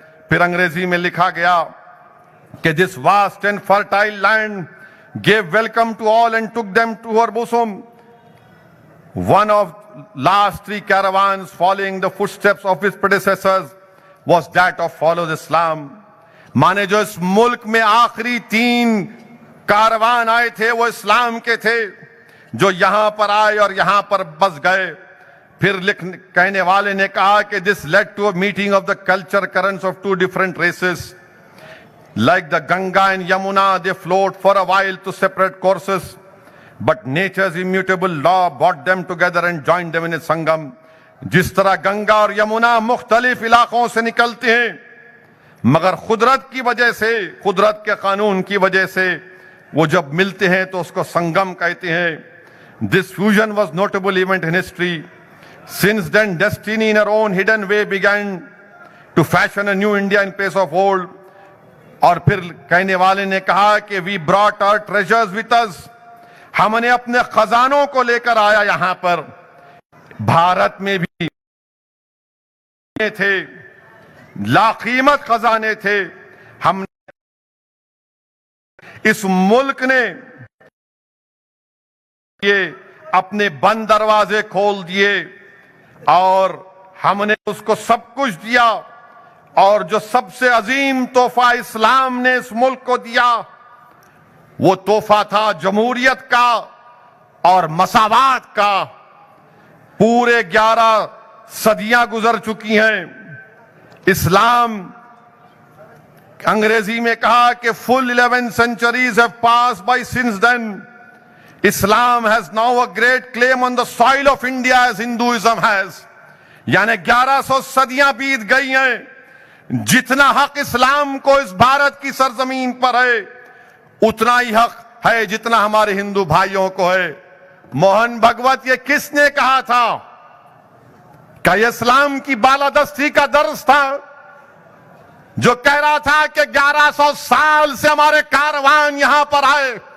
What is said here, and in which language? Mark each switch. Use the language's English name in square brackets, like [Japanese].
[Urdu] پھر انگریزی میں لکھا گیا کہ [English] this vast and fertile land gave welcome to all and took them to her bosom. One of last 3 caravans following the footsteps of his predecessors was that of follows Islam. [Urdu] مانے جو اس ملک میں آخری 3 کاروان آئے تھے وہ اسلام کے تھے, جو یہاں پر آئے اور یہاں پر بس گئے. پھر کہنے والے نے کہا کہ [English] this led to a meeting of the culture currents of 2 different races. Like the Ganga and Yamuna, they flowed for a while to separate courses, but nature's immutable law brought them together and joined them in a sangam. [Urdu] جس طرح گنگا اور یمنا مختلف علاقوں سے نکلتے ہیں, مگر قدرت کی وجہ سے، قدرت کے قانون کی وجہ سے وہ جب ملتے ہیں تو اس کو سنگم کہتے ہیں. [English] This fusion was notable event in history. Since then, destiny in her own hidden way began to fashion a new India in place of old. [Urdu] اور پھر کہنے والے نے کہا کہ [English] we brought our treasures with us. [Urdu] ہم نے اپنے خزانوں کو لے کر آیا یہاں پر. بھارت میں بھی تھے لا قیمت خزانے تھے. ہم اس ملک نے یہ اپنے بند دروازے کھول دیے اور ہم نے اس کو سب کچھ دیا. اور جو سب سے عظیم تحفہ اسلام نے اس ملک کو دیا وہ تحفہ تھا جمہوریت کا اور مساوات کا. پورے 11 صدیاں گزر چکی ہیں. اسلام انگریزی میں کہا کہ [English] full 11 centuries have passed by since then. Islam has now a great claim on the soil of India as Hinduism has. [Urdu] یعنی 1100 صدیاں بیت گئی ہیں. جتنا حق اسلام کو اس بھارت کی سرزمین پر ہے اتنا ہی حق ہے جتنا ہمارے ہندو بھائیوں کو ہے. موہن بھگوت یہ کس نے کہا تھا؟ کہ یہ اسلام کی بالادستی کا درس تھا جو کہہ رہا تھا کہ 1100 سال سے ہمارے کاروان یہاں پر آئے.